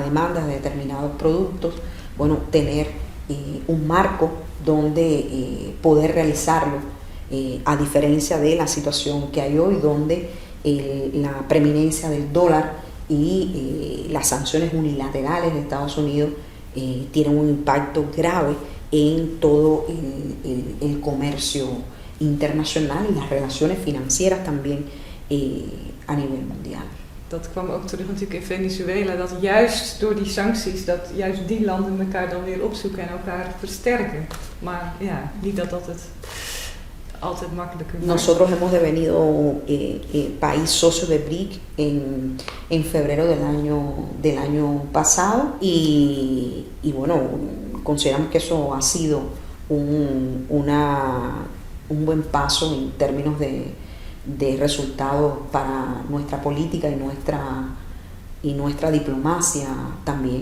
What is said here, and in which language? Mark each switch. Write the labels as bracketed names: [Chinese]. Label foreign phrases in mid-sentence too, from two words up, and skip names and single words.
[Spanish] demandas de determinados productos, bueno, tener un marco donde poder realizarlo, a diferencia de la situación que hay hoy, donde la preeminencia del dólar y las sanciones unilaterales de Estados Unidos tienen un impacto grave en todo el comercio internacional y las relaciones financieras también a nivel mundial. [Dutch] Dat kwam ook terug natuurlijk in Venezuela, dat juist door die sancties, dat juist die landen elkaar dan weer opzoeken en elkaar versterken. Maar ja, niet dat het altijd makkelijker maakt. [Spanish] Nosotros hemos devenido país socio de BRIC en febrero del año pasado y bueno, consideramos que eso ha sido un buen paso en términos de resultados para nuestra política y nuestra diplomacia también.